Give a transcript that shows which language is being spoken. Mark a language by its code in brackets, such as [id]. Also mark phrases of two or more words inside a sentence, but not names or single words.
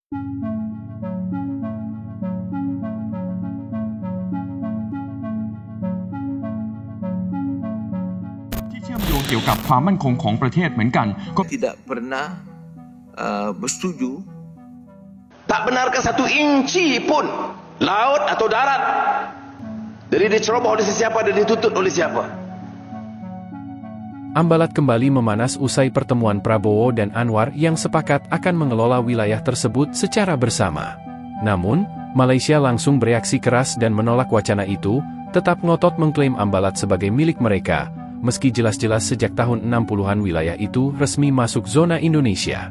[th] ที่เชื่อมโยงเกี่ยวกับความมั่นคงของประเทศเหมือนกันก็ [ms] tidak pernah bersetuju. Tak benarkan satu inci pun laut atau darat dari diceroboh oleh sesiapa dan ditutup oleh siapa. [id] Ambalat kembali memanas usai pertemuan Prabowo dan Anwar yang sepakat akan mengelola wilayah tersebut secara bersama. Namun, Malaysia langsung bereaksi keras dan menolak wacana itu, tetap ngotot mengklaim Ambalat sebagai milik mereka, meski jelas-jelas sejak tahun 60-an wilayah itu resmi masuk zona Indonesia.